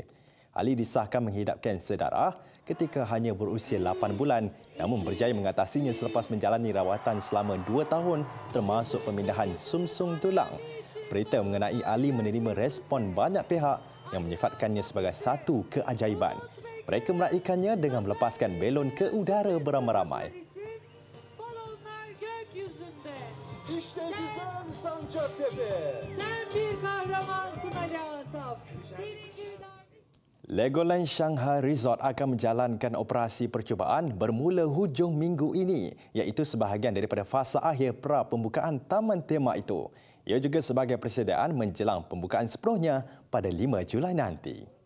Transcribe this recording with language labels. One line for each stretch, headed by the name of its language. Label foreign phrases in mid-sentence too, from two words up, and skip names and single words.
Malay: Ali disahkan menghidap kanser darah ketika hanya berusia 8 bulan namun berjaya mengatasinya selepas menjalani rawatan selama 2 tahun termasuk pemindahan sumsum tulang. Berita mengenai Ali menerima respon banyak pihak yang menyifatkannya sebagai satu keajaiban. Mereka meraihkannya dengan melepaskan belon ke udara beramai-ramai.
Turkish: Balonlar gökyüzünde. İşte güzel Sancaktepe. Sen bir kahramansın Ali Asaf.
Malay: Legoland Shanghai Resort akan menjalankan operasi percubaan bermula hujung minggu ini, iaitu sebahagian daripada fasa akhir pra-pembukaan taman tema itu. Ia juga sebagai persediaan menjelang pembukaan sepenuhnya pada 5 Julai nanti.